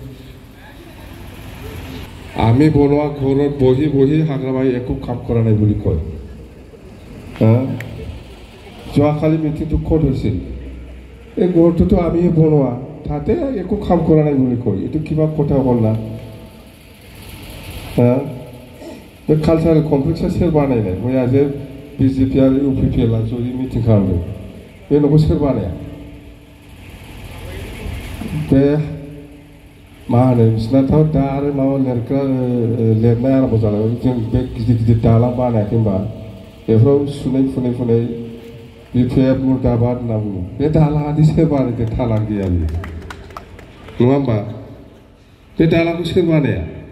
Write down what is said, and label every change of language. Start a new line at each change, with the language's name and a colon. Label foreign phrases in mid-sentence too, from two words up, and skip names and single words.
Assamese: আমি বনোৱা ঘৰত বহি বহি হাগ্ৰাবাই একো কাম কৰা নাই বুলি কয় যোৱাকালি মিটিংটো ক'ত হৈছিল এই ঘৰটোতো আমি বনোৱা তাতে একো কাম কৰা নাই বুলি কয় এইটো কিবা কথা হ'ল না
Bodo: बे कालचारेल कमप्लेक्सआ सोर बानायनाय मैया जे बिजेपि आरो इउपिपिएलआ जयै मिटिं खालामदों बे न'खौ सोर बानाया बे मा होनो बिसोरनाथ' दा आरो माबा लिरनाय आराम्भ जालायबाय जों बे गिदिर गिदिर दालां बानायाखै होनबा बेफोराव सुनै फुनै बिपिएफ मुर्दाबाद होनना बुङो बे दालाङादि सोर बानायदों थालां गैया बियो नङा होमबा बे दालांखौ सोर बानाया